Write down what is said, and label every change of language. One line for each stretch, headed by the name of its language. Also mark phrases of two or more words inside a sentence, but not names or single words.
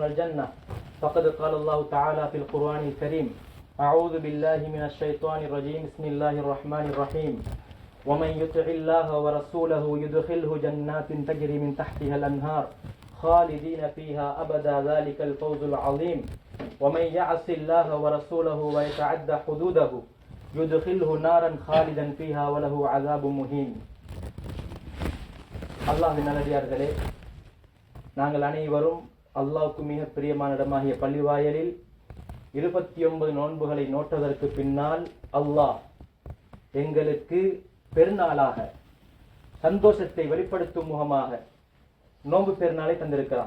Arabic: الجنة فقد قال الله تعالى في القرآن الكريم أعوذ بالله من الشيطان الرجيم بسم الله الرحمن الرحيم ومن يطع الله ورسوله يدخله جنات تجري من تحتها الأنهار خالدين فيها أبدا ذلك الفوز العظيم ومن يعص الله ورسوله ويتعدى حدوده يدخله نارا خالدا فيها وله عذاب مهين.
Tamil: அல்லாஹ்வின் நல்லடியார்களே, நாங்கள் அனைவரும் அல்லாஹ்வுக்கு மிக பிரியமான இடமாகிய பள்ளிவாயலில் 29 நோன்புகளை நோட்டதற்கு பின்னால் அல்லாஹ் எங்களுக்கு பெருநாளாக சந்தோஷத்தை வெளிப்படுத்தும் முகமாக நோன்பு பெருநாளை தந்திருக்கிறான்.